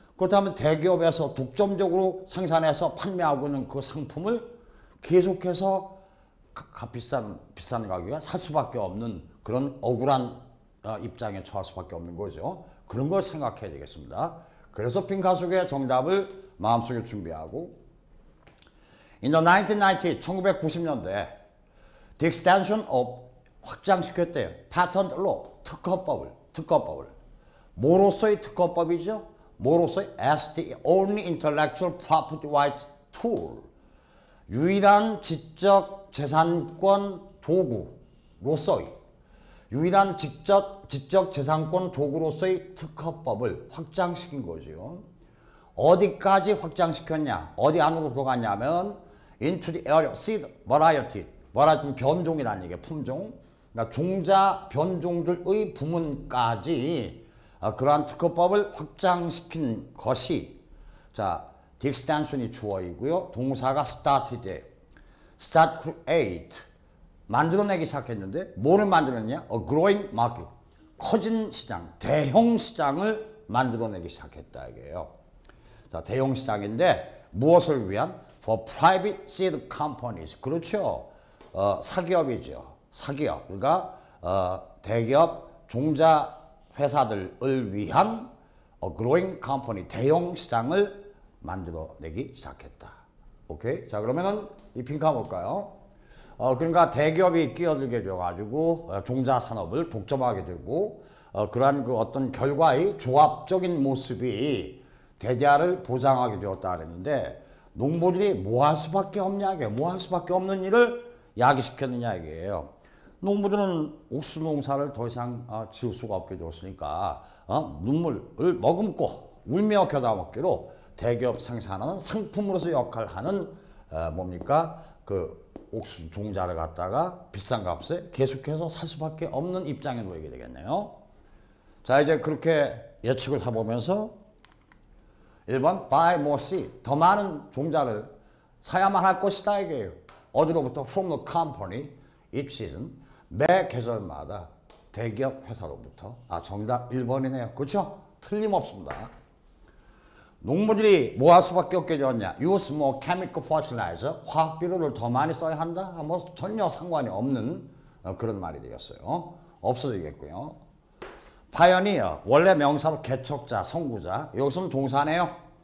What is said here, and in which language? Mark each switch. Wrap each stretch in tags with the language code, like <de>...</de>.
<ko>그렇다면 대기업에서 독점적으로 생산해서 판매하고 있는 그 상품을 계속해서 비싼 가격에 살 수밖에 없는 그런 억울한 입장에 처할 수밖에 없는 거죠. 그런 걸 생각해야 되겠습니다. 그래서 핑카속의 정답을 마음속에 준비하고 In the 1990, 1990년대 The extension of, 확장시켰대요. Patent law, 특허법을.</ko> <en>뭐로서의 특허법이죠? 뭐로서의? As the only intellectual property right tool.</en> <ko>유일한 지적 재산권 도구로서의, 유일한 지적 재산권 도구로서의 특허법을 확장시킨 거죠. 어디까지 확장시켰냐? 어디 안으로 들어갔냐면 into the area of seed variety. 말하자면 변종이라는 얘기예요. 품종. 그러니까 종자 변종들의 부문까지 그러한 특허법을 확장시킨 것이 자, the extension이 주어이고요. 동사가 started에 start create 만들어내기 시작했는데 뭐를 만들었냐? A growing market 커진 시장, 대형 시장을 만들어내기 시작했다 이게요. 자, 대형 시장인데 무엇을 위한?</ko> <en>For private seed companies.</en> <ko>그렇죠. 사기업이죠. 사기업. 그러니까 대기업 종자 회사들을 위한 growing company 대형 시장을 만들어내기 시작했다. 오케이. 자, 그러면은 이 빈칸 볼까요? 그러니까 대기업이 끼어들게 되어가지고 종자 산업을 독점하게 되고 그러한 그 어떤 결과의 조합적인 모습이 대대를 보장하게 되었다 그랬는데 농부들이 뭐 할 수밖에 없냐 이게 뭐 할 수밖에 없는 일을 야기시켰느냐 이게요. 농부들은 옥수수 농사를 더 이상 지을 수가 없게 되었으니까 눈물을 머금고 울며 겨자 먹기로 대기업 생산하는 상품으로서 역할하는 뭡니까 그 옥수수 종자를 갖다가 비싼 값에 계속해서 살 수밖에 없는 입장에 놓이게 되겠네요. 자, 이제 그렇게 예측을 해보면서 1번 buy more seed 더 많은 종자를 사야만 할 것이다 이게요. 어디로부터?</ko> <en>From the company each season 매 계절마다 대기업 회사로부터.</en> <ko>정답 1번이네요. 그렇죠? 틀림없습니다. 농부들이 뭐 할 수밖에 없게 되었냐? Use more chemical fertilizer 화학 비료를 더 많이 써야 한다? 뭐 전혀 상관이 없는 그런 말이 되겠어요. 없어지겠고요. 파이어니어 원래 명사로 개척자, 선구자. 여기서는 동사네요.</ko>